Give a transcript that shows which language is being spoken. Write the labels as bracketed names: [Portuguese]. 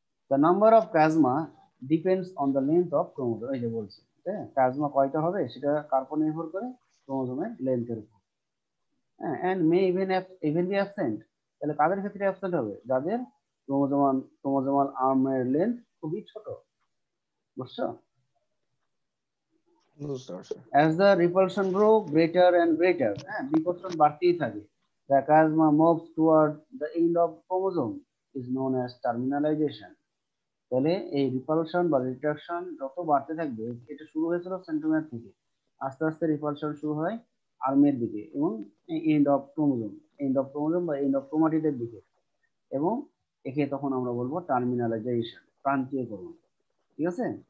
[Bangla] The number of chiasma depends on the length of chromosome, এই যে বলছি, হ্যাঁ, chiasma কয়টা হবে সেটা কার উপর নির্ভর করে? ক্রোমোজোমের লেন্থের উপর। হ্যাঁ, and may even be absent। তাহলে কাদের ক্ষেত্রে অ্যাবসেন্ট হবে? যাদের ক্রোমোজোমাল আর্মের লেন্থ খুবই ছোট। বুঝছো? [English] As the repulsion grow greater and greater, হ্যাঁ, বিকর্ষণ বাড়তেই থাকে। The chiasma moves toward the end of chromosome is known as terminalization। [Bangla] তাহলে এই রিপালশন বা রিট্রাকশন যত বাড়তে থাকবে, এটা শুরু হয়েছিল সেন্ট্রোমিয়ার থেকে, আস্তে আস্তে রিপালশন শুরু হয় আর্মের দিকে এবং এন্ড অফ ক্রোমোজোম বা এন্ড অফ ক্রোমাটিডের দিকে, এবং একে তখন আমরা বলবো টার্মিনালাইজেশন, প্রান্তীয়করণ। ঠিক আছে?